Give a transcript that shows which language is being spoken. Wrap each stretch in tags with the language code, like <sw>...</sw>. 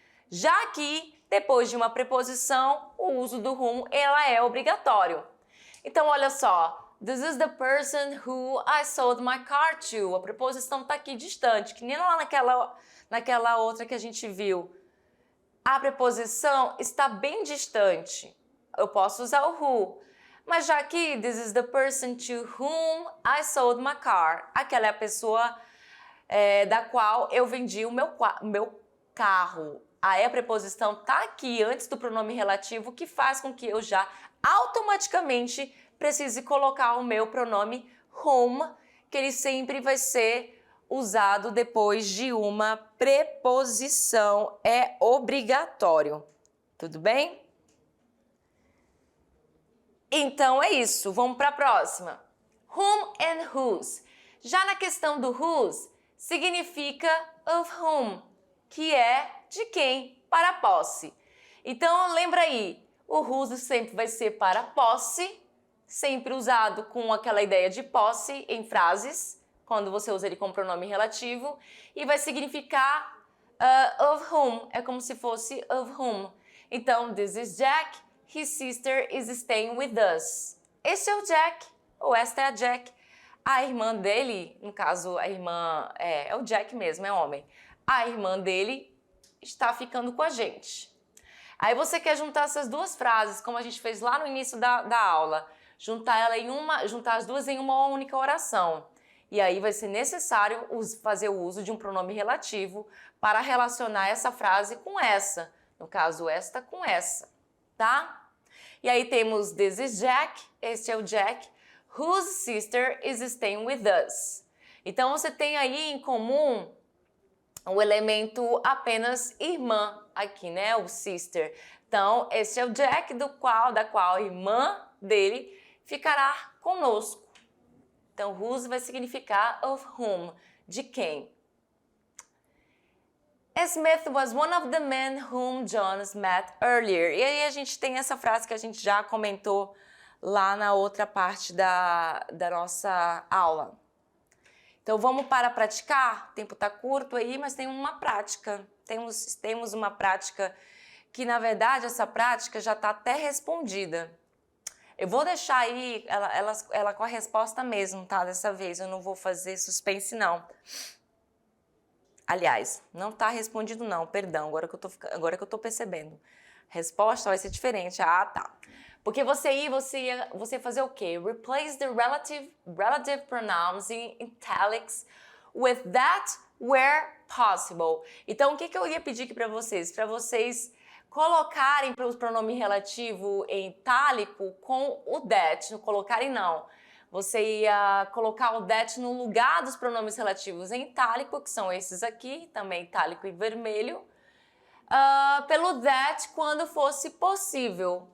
<pt>Já que, depois de uma preposição, o uso do whom ela é obrigatório. Então, olha só.</pt> <en>This is the person who I sold my car to.</en> <pt>A preposição está aqui distante, que nem lá naquela outra que a gente viu. A preposição está bem distante. Eu posso usar o who. Mas já aqui,</pt> <en>this is the person to whom I sold my car.</en> <pt>Aquela é a pessoa da qual eu vendi o meu carro. Aí a preposição está aqui antes do pronome relativo, que faz com que eu já automaticamente precise colocar o meu pronome whom, que ele sempre vai ser usado depois de uma preposição. É obrigatório. Tudo bem? Então é isso. Vamos para a próxima.</pt> <en>Whom and whose.</en> <pt>Já na questão do whose, significa of whom, que é de quem, para posse. Então lembra aí, o whose sempre vai ser para posse, sempre usado com aquela ideia de posse em frases, quando você usa ele como pronome relativo, e vai significar of whom, é como se fosse of whom.</pt> <en>Então, this is Jack, his sister is staying with us.</en> <pt>Esse é o Jack, ou esta é a Jack. A irmã dele, no caso, a irmã é o Jack mesmo, é homem. A irmã dele está ficando com a gente. Aí você quer juntar essas duas frases, como a gente fez lá no início da aula. Juntar as duas em uma única oração. E aí vai ser necessário fazer o uso de um pronome relativo para relacionar essa frase com essa. No caso, esta com essa, tá? E aí temos</pt> <en>this is Jack,</en> <pt>este é o Jack,</pt> <en>whose sister is staying with us.</en> <pt>Então você tem aí em comum o elemento apenas irmã aqui, né? O sister. Então, este é o Jack da qual a irmã dele ficará conosco. Então, whose vai significar of whom, de quem.</pt> <en>Smith was one of the men whom Jonas met earlier.</en> <pt>E aí a gente tem essa frase que a gente já comentou lá na outra parte da nossa aula. Então vamos para praticar? O tempo está curto aí, mas tem uma prática. Temos uma prática que, na verdade, essa prática já está até respondida. Eu vou deixar aí ela com a resposta mesmo, tá? Dessa vez, eu não vou fazer suspense, não. Aliás, não está respondido não, perdão, agora que eu tô percebendo. Resposta vai ser diferente. Ah, tá. Porque você ia fazer o quê?</pt> <en>Replace the relative pronouns in italics with that where possible.</en> <pt>Então, o que eu ia pedir aqui para vocês? Para vocês colocarem para o pronome relativo em itálico com o that. Não colocarem não. Você ia colocar o that no lugar dos pronomes relativos em itálico, que são esses aqui, também itálico e vermelho, pelo that quando fosse possível.</pt>